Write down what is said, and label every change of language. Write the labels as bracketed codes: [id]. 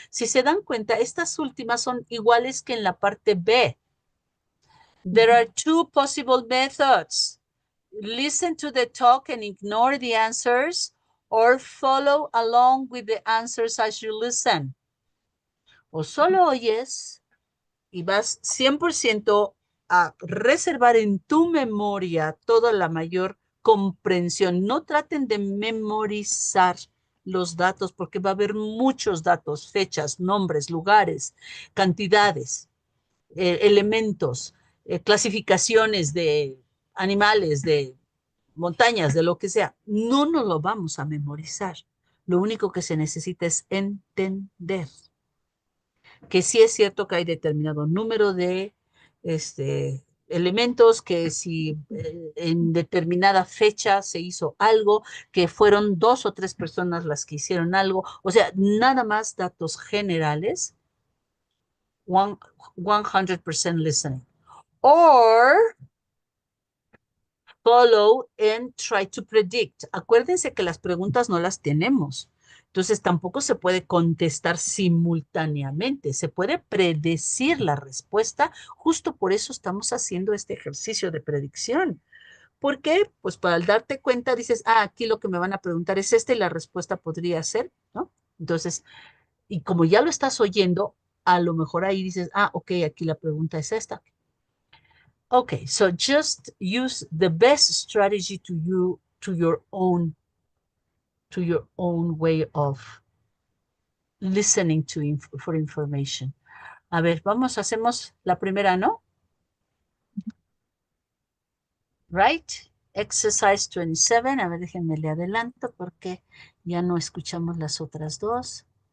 [es] Si se dan cuenta, estas últimas son iguales que en la parte B. [en] There are 2 possible methods. Listen to the talk and ignore the answers, or follow along with the answers as you listen. [es] O solo oyes y vas 100% a reservar en tu memoria toda la mayor comprensión. No traten de memorizar los datos porque va a haber muchos datos, fechas, nombres, lugares, cantidades, elementos, clasificaciones de animales, de montañas, de lo que sea. No nos lo vamos a memorizar. Lo único que se necesita es entender que sí es cierto que hay determinado número de elementos, que si en determinada fecha se hizo algo, que fueron 2 o 3 personas las que hicieron algo, o sea, nada más datos generales, 100% listening. [en] Or follow and try to predict. [es] Acuérdense que las preguntas no las tenemos. Entonces tampoco se puede contestar simultáneamente, se puede predecir la respuesta, justo por eso estamos haciendo este ejercicio de predicción. ¿Por qué? Pues para darte cuenta dices, aquí lo que me van a preguntar es y la respuesta podría ser, ¿no? Entonces, y como ya lo estás oyendo, a lo mejor ahí dices, ok, aquí la pregunta es esta. [en] Okay, so just use the best strategy to your own way of listening for information. [es] A ver, hacemos la primera, ¿no? [en] Right? Exercise 27. [es] A ver, déjenme le adelanto porque ya no escuchamos las otras dos.